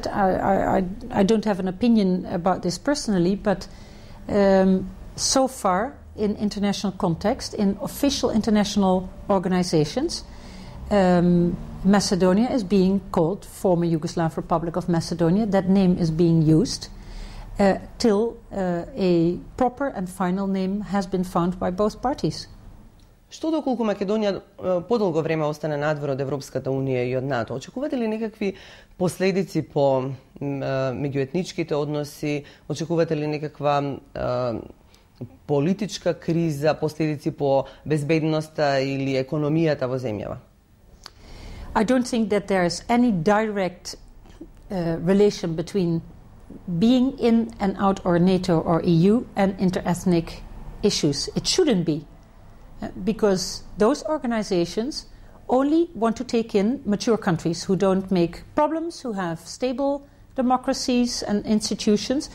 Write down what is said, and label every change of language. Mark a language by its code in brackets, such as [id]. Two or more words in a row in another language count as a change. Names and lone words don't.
[en] I don't have an opinion about this personally, but so far in international context, in official international organizations, Macedonia is being called former Yugoslav Republic of Macedonia. That name is being used till a proper and final name has been found by both parties. [mk] Што доколку Македонија подолго време остане надвор од Европската унија и од НАТО, очекувате ли некакви последици по меѓуетничките односи, очекувате ли некаква политичка криза, последици по безбедноста или економијата во земјава? [en] I don't think that there is any direct relation between being in and out or NATO or EU and interethnic issues. It shouldn't be, because those organizations only want to take in mature countries who don't make problems, who have stable democracies and institutions.